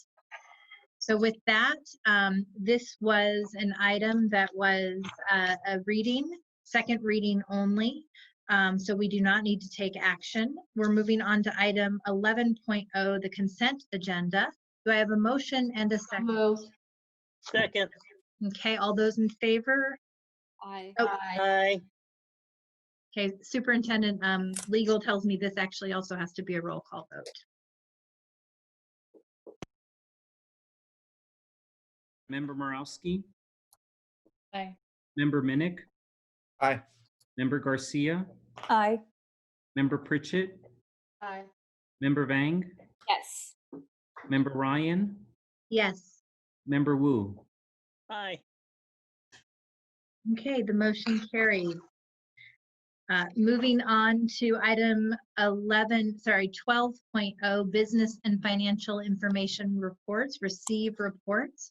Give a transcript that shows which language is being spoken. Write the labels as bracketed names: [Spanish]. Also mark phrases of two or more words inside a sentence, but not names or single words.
[English] So with that, this was an item that was a reading. second reading only. So we do not need to take action. We're moving on to item 11.0, the consent agenda. Do I have a motion and a second? Moved. Second. Okay, all those in favor? Aye. Oh, Aye. okay, Superintendent, legal tells me this actually also has to be a roll call vote. Member Morowski, Aye. Member Minnick, Aye. Member Garcia, Aye. Member Pritchett, Aye. Member Vang, Yes. Member Ryan, Yes. Member Wu. Aye. Okay, the motion carries. Moving on to item 12.0, business and financial information reports, receive reports.